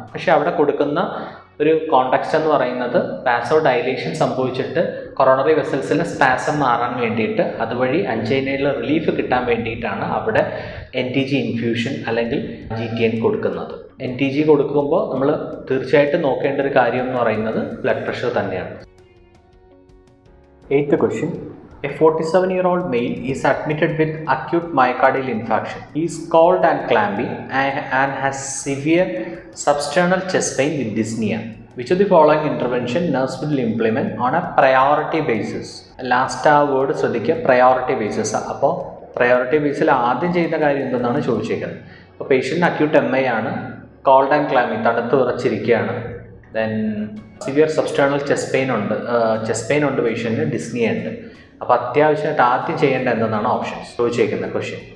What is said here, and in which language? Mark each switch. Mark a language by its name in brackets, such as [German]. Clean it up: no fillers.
[Malayalam] പക്ഷേ അവിടെ കൊടുക്കുന്ന ഒരു കോണ്ടെക്സ്റ്റ് എന്ന് പറയുന്നത് വാസോ ഡയലേഷൻ സംഭവിച്ചിട്ട് കൊറോണറി വെസൽസിലെ സ്പാസം മാറാൻ വേണ്ടിയിട്ട് അതുവഴി അഞ്ചൈനയിൽ റിലീഫ് കിട്ടാൻ വേണ്ടിയിട്ടാണ് അവിടെ NTG ഇൻഫ്യൂഷൻ അല്ലെങ്കിൽ GTN കൊടുക്കുന്നത്. NTG കൊടുക്കുമ്പോൾ നമ്മൾ തീർച്ചയായിട്ടും നോക്കേണ്ട ഒരു കാര്യം എന്ന് പറയുന്നത് ബ്ലഡ് പ്രഷർ തന്നെയാണ്. [English] 8th question. A 47-year-old male is admitted with acute myocardial infarction. He is cold and clammy and has severe substernal chest pain with dyspnea. Which of the following intervention nurse will implement on a priority basis? Last word [Malayalam] ശ്രദ്ധിക്കുക, [English] priority basis. [Malayalam] അപ്പോൾ priority basis ആദ്യം ചെയ്യുന്ന കാര്യം എന്തെന്നാണ് ചോദിച്ചേക്കുന്നത്. അപ്പോൾ patient acute MI ആണ്, cold and ക്ലാമി, തണുത്ത് വിറച്ചിരിക്കുകയാണ്. Then severe സബ്സ്റ്റേണൽ chest pain ഉണ്ട് പേഷ്യൻറ്റിന്, dyspnoea ഉണ്ട്. അപ്പോൾ അത്യാവശ്യമായിട്ട് ആദ്യം ചെയ്യേണ്ട എന്തെന്നാണ് ഓപ്ഷൻസ് ചോദിച്ചേക്കുന്ന ക്വസ്റ്റ്യൻ.